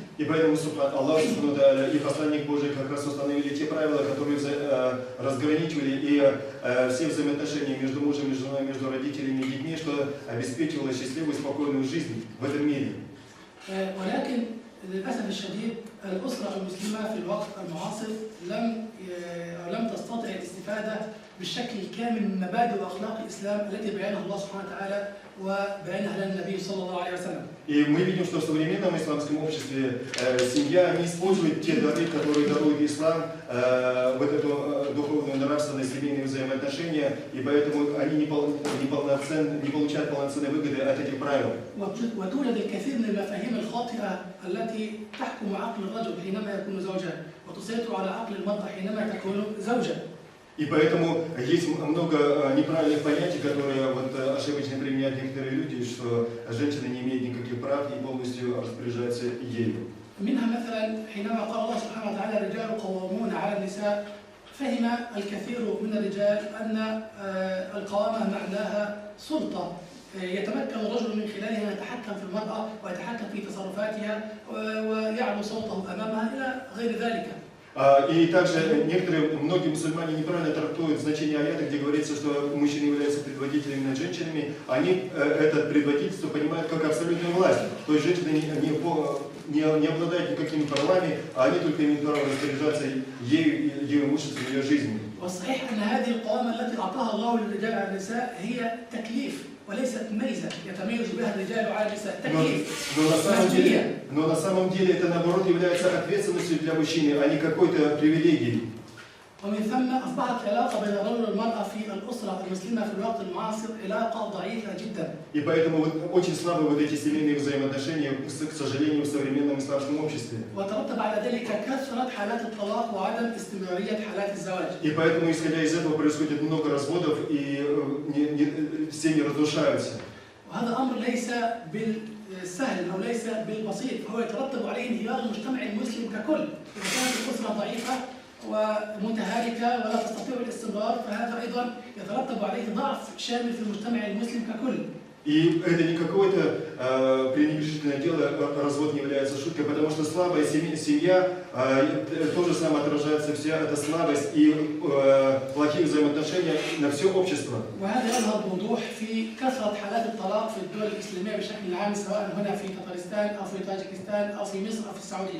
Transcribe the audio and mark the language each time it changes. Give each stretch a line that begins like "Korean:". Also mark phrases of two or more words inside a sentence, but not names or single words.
Russian: И поэтому Аллах и посланник Божий как раз установили те правила, которые разграничивали и все взаимоотношения между мужем и женой, между родителями и детьми, что обеспечивало счастливую и спокойную жизнь в этом мире.
Arabic: ولكن للأسف الشديد الأسرة المسلمة في الوقت المعاصر لم تستطع الاستفادة بالشكل الكامل من مبادئ واخلاق الاسلام التي بينها الله سبحانه وتعالى وبينها لنا النبي صلى الله عليه وسلم.
Russian: И мы видим, что в современном исламском обществе семья не использует те дары, которые дарует ислам, вот это духовное, нравственное, семейные взаимоотношения, и поэтому они не получают полноценной выгоды от этих правил.
Arabic: وتوجد الكثير من المفاهيم الخاطئة التي تحكم عقل الرجل حينما يكون زوجا وتسيطر على عقل المرأة حينما تكون زوجا.
Russian: И поэтому есть много неправильных понятий, которые вот ошибочно применяют некоторые люди, что женщина не имеет никаких прав и полностью распоряжается ею.
Arabic: منها مثلا حينما قال الله سبحانه وتعالى الرجال قوامون على النساء فهم الكثير من الرجال أن القوامة معناها سلطة يتمكن الرجل من خلالها أن يتحكم في المرأة ويتحكم في تصرفاتها ويعلو صوته أمامها إلى غير ذلك.
Russian: И также многие мусульмане неправильно трактуют значение аята, где говорится, что мужчины являются предводителями над женщинами. Они это предводительство понимают как абсолютную власть. То есть женщины не обладают никакими правами, а они только имеют право распоряжаться ее имуществом, ее жизнью.
Arabic: والصحيح أن هذه القوامة التي أعطاها الله للرجال على النساء هي تكليف وليست ميزة يتميز بها الرجال على النساء. تكليف.
Russian: Но на самом деле это наоборот является ответственностью для мужчины, а не какой-то привилегией.
Arabic: ومن ثم أصبحت العلاقة بين الرجل والمرأة في الأسرة المسلمة في الوقت المعاصر علاقة ضعيفة جدا.
Russian: И поэтому очень слабы вот эти семейные взаимоотношения, к сожалению, в современном исламском обществе.
Arabic: وترتب على ذلك كثرة حالات الطلاق وعدم استمرارية حالات الزواج.
Russian: И поэтому, исходя из этого, происходит много разводов и семьи разрушаются.
Arabic: وهذا أمر ليس بالسهل أو ليس بالبسيط، فهو يترتب عليه انهيار المجتمع المسلم ككل. إذا كانت الأسرة ضعيفة ومتهالكة ولا تستطيع الاستمرار فهذا أيضا يترتب عليه ضعف شامل في المجتمع المسلم ككل.
Russian: И это не какое-то пренебрежительное дело, развод не является шуткой, потому что слабая семья, то же самое отражается вся эта слабость и плохие взаимоотношения на все общество.
Arabic: وهذا يظهر بوضوح في كثرة حالات الطلاق في الدول الإسلامية بشكل عام سواء هنا في تطارستان أو في طاجكستان أو في مصر أو في السعودية.